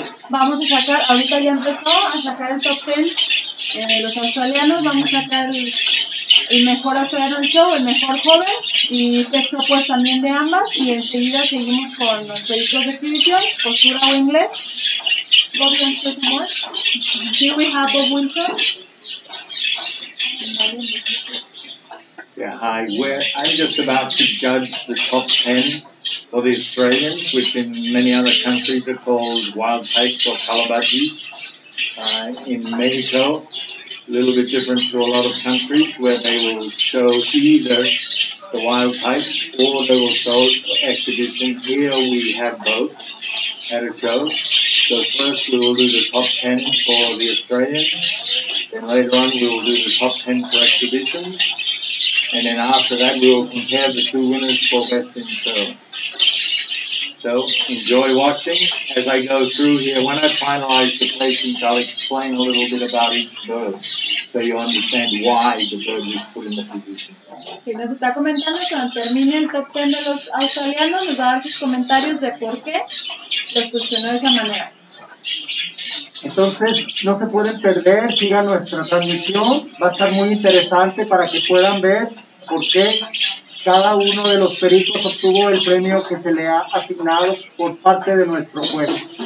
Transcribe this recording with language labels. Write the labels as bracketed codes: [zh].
[es] Vamos a sacar, ahorita ya empezó a sacar el top 10 de los australianos, vamos a sacar el mejor australiano del show, el mejor joven y texto pues también de ambas, y enseguida seguimos con los pedidos de exhibición, postura o inglés. [en] Bob, you want to say some more? Here we have Bob Wilson. Yeah, hi. I'm just about to judge the top 10 for the Australians, which in many other countries are called wild takes or calabudgies. In Mexico, a little bit different to a lot of countries, where they will show either the wild types or they will show exhibition. Here we have both at a show. So first we will do the top 10 for the Australians, then later on we will do the top 10 for exhibitions, and then after that we will compare the two winners for best in show. So enjoy watching as I go through here. When I finalize the placings, I'll explain a little bit about each bird, so you understand why the bird was put in the position. [es] Sí, nos está comentando que cuando termine el top 10 de los australianos nos va a dar sus comentarios de por qué los posicionó de esa manera. Entonces, no se pueden perder, sigan nuestra transmisión, va a estar muy interesante para que puedan ver por qué cada uno de los peritos obtuvo el premio que se le ha asignado por parte de nuestro juez.